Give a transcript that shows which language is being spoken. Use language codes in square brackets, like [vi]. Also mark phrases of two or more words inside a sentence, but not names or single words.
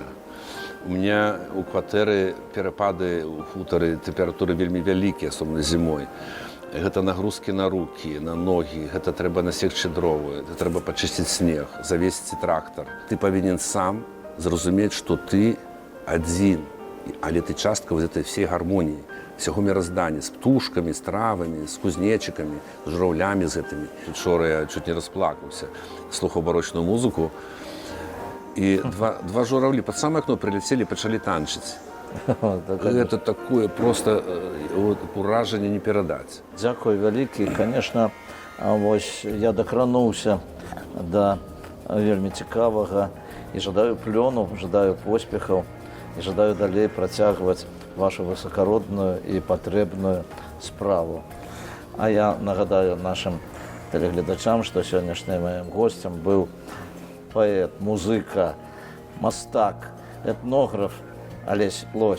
[ru] У меня [be] у кватэры перапады у хутары тэмпературы вельмі вялікія, асобна зімой. Гэта нагрузкі на рукі, на ногі, гэта трэба насекчы дровы, гэта трэба пачысціць снег, завесці трактар. Ты павінен сам зразумець, што ты адзін, але ты частка [ru] этой всей [be] гармоніі, всяго міраздання, з птушкамі, з травамі, з кузнечыкамі, з журавлямі з гэтымі. Учора я чуть не расплакаўся, слухаў барочную музыку. [ru] И два журавли под самое окно прилетели, почали танчить. Это такое просто вот, уражение не передать. [be] Дзякуй вялікі. Конечно, вось я дакрануўся да вельмі цікавага і жадаю плёну, жадаю поспехаў і жадаю далей працягваць вашу высакародную і патрэбную справу. А я нагадаю нашим телеглядачам, што сённяшнім маім госцем быў паэт, музыка, мастак, этнограф Алесь Лось.